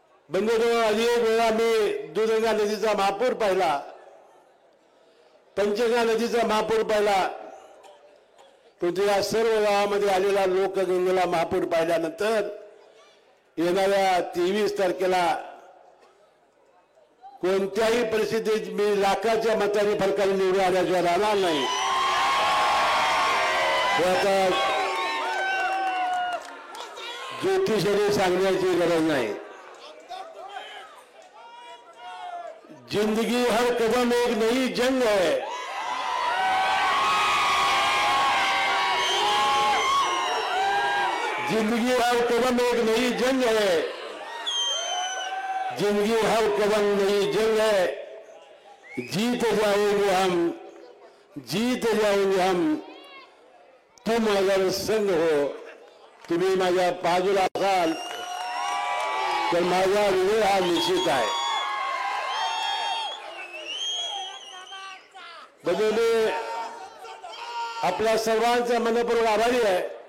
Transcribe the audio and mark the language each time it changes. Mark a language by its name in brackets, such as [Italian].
[Marathi] बंधूंनो, अनेक वेळा मी दुधगंगा नदीचा महापूर पाहिला, पंचगंगा नदीचा महापूर पाहिला, परंतु या सर्व गावामध्ये आलेला लोकगंगेला महापूर पाहिल्यानंतर येणाऱ्या 23 तारखेला कोणत्याही परिस्थितीत मी लाखाच्या मताने फरकाने निवडून आल्याशिवाय राहणार नाही. आता ज्योतिषाने सांगण्याची गरज नाही. [Hindi] जिंदगी हर कदम एक नई जंग है. जिंदगी हर कदम एक नई जंग है. जिंदगी हर कदम नई जंग है. जीत जाएंगे हम, जीत जाएंगे हम. तुम अगर संग हो, [Marathi] तुम्ही माझ्या बाजूला असाल तर माझा विजय हा निश्चित आहे. बदले आपल्या सर्वांचा मनपूर्वक आभारी आहे.